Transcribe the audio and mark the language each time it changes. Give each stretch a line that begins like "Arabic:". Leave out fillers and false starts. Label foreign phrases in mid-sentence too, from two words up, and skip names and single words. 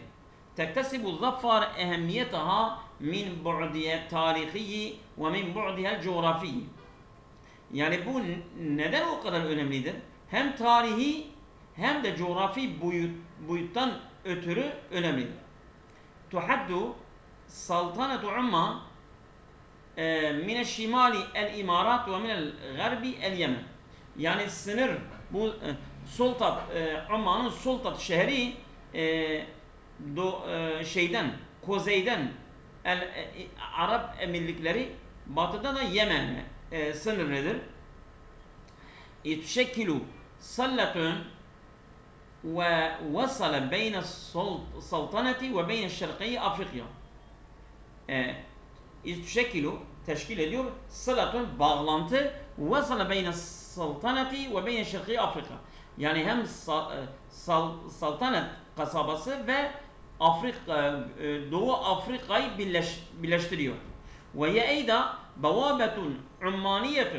Arabic: تكتسب ظفار أهميتها من بعديها التاريخي و من بعديها الجغرافي.
Turkish: Yani bu neden o kadar önemlidir? Hem tarihi hem de coğrafi boyuttan ötürü önemlidir.
Arabic: تحد سلطنة عمان من الشمال الإمارات ومن الغرب اليمن.
Turkish: Yani sınır bu Sultan Amman'ın Sultan şehri şeyden kuzeyden Arap emirlikleri batıda da Yemen'e sınırlıdır.
Arabic: تشكل سلة ووصل بين السلطنة وبين الشرقية أفريقيا.
Turkish: تشكل teşkil ediyor.
Arabic: Sılatun bağlantı وصل بين السلطنة و بين شرق أفريقيا.
Turkish: Yani hem saltanat kasabası ve Afrika Doğu Afrika'yı birleştiriyor.
Arabic: و أيضا بوابة عمانية.